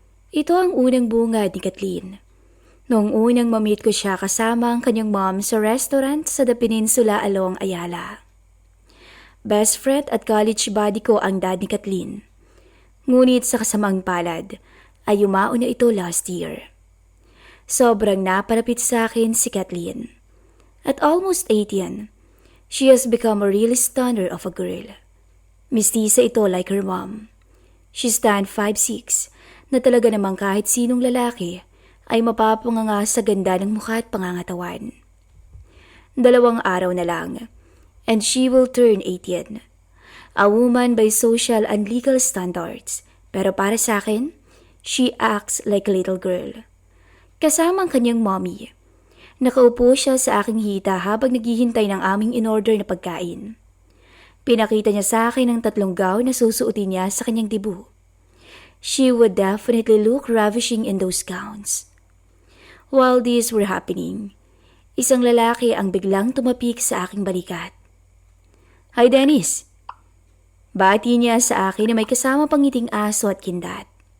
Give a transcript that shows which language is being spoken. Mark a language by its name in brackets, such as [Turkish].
[Filipino] Ito ang unang bungad ni Kathleen. Noong unang mamit ko siya kasama ang kanyang mom sa restaurant sa The Peninsula along Ayala. [English] Best friend [Filipino] at [English] college buddy [Filipino] ko ang dad ni Kathleen. Ngunit sa kasamang palad ay yumaon na ito [English] last year. [Filipino] Sobrang napalapit sa akin si Kathleen. [English] At almost 18, she has become a real stunner of a girl. [Filipino] Mistisa ito [English] like her mom. She stand [Filipino] 5'6", na talaga namang kahit sinong lalaki ay mapapanganga sa ganda ng mukha at pangangatawan. [English] 2 [Filipino] araw na lang, [English] and she will turn 18. A woman by social and legal standards, [Filipino] pero para sa akin, [English] she acts like a little girl. [Filipino] Kasama ang kanyang mommy. Nakaupo siya sa aking hita habang naghihintay ng aming in-order na pagkain. Pinakita niya sa akin ang 3 gown na susuotin niya sa kanyang debut. [English] She would definitely look ravishing in those gowns. While these were happening, [Filipino] isang lalaki ang biglang tumapik sa aking balikat. Hi Dennis! Bati niya sa akin na may kasama pang ngiting aso at kindat.